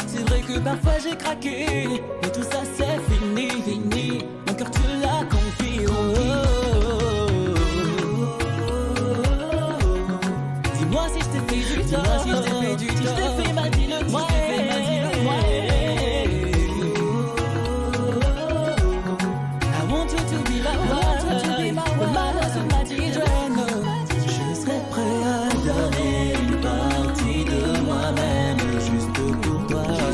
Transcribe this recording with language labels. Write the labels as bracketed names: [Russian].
[French] C'est vrai que parfois j'ai craqué, mais tout ça c'est fini, fini. Mon cœur tu l'as confié. Oh, oh, oh, oh. Dis-moi si je t'ai fait du tort, si je t'ai fait mal, dis-le-moi. [English] I want you to be my wife, the mother of my children. [French] Je serai prêt à donner une partie de moi-même juste pour toi.